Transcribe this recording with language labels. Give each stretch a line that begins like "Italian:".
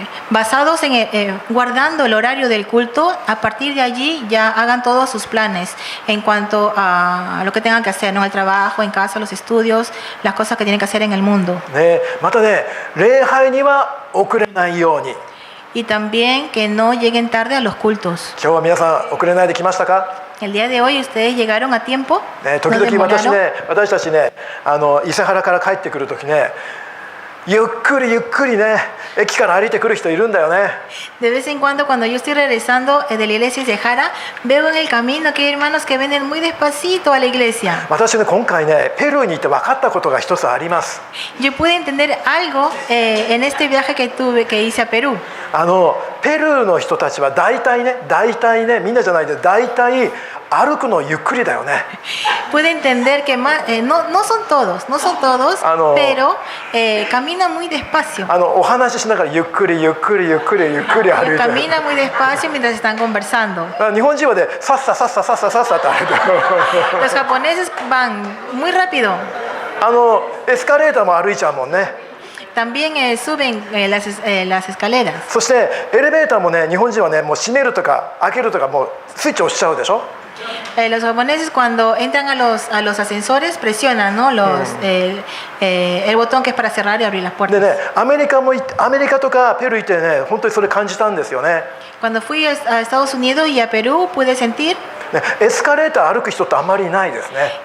Spanish: Basados en guardando el horario del culto, a partir de allí ya hagan todos sus planes en cuanto a lo que tengan que hacer, ¿no? El trabajo, en casa, los estudios, las cosas que tienen que hacer en el mundo.
Japanese: ね、またね、礼拝には遅れないように。
Spanish: Y también que no lleguen tarde a los cultos.
Japanese: 今日は皆さん遅れないで来ましたか？
Spanish: El día de hoy ustedes llegaron a tiempo.
Japanese: ね、時
Spanish: ¿No
Japanese: 々
Spanish: demoraron?
Japanese: 私たちね、伊勢原から帰ってくる時ね、ゆっくりね、駅から歩いてくる人いるんだよね。
Spanish: De vez en cuando yo estoy regresando de la iglesia de Jara, veo en el camino que hay hermanos que vienen muy despacito a la iglesia.
Japanese: 私ね、今回ね、ペルーに行って分かったことが一つあります。
Spanish: Yo pude entender algo en este viaje que hice a Perú.
Japanese: ペルーの人たちは大体ね、みんなじゃないで大体歩くのゆっくりだよね。
Spanish: Pude entender que no son todos, pero camina muy despacio.
Japanese: お話ししながらゆっくり歩いて。
Spanish: Camina muy despacio mientras están conversando.
Japanese: 日本人はね、さっさって歩いてる。
Spanish: Los japoneses van muy rápido.
Japanese: エスカレーターも歩いちゃうもんね。
Spanish: También suben las escaleras.
Japanese: そしてエレベーターもね、日本人はね、もう閉めるとか開けるとかもうスイッチ押しちゃうでしょ。
Spanish: Los japoneses cuando entran a los ascensores presionan, ¿no? El botón que es para cerrar y abrir las
Japanese: で
Spanish: puertas.
Japanese: ね、アメリカとかペルー行ってね、本当にそれ感じたんですよね。
Spanish: Cuando fui a Estados Unidos y a Perú pude sentir
Japanese: ね、エスカレーター歩く人ってあんまりいないですね。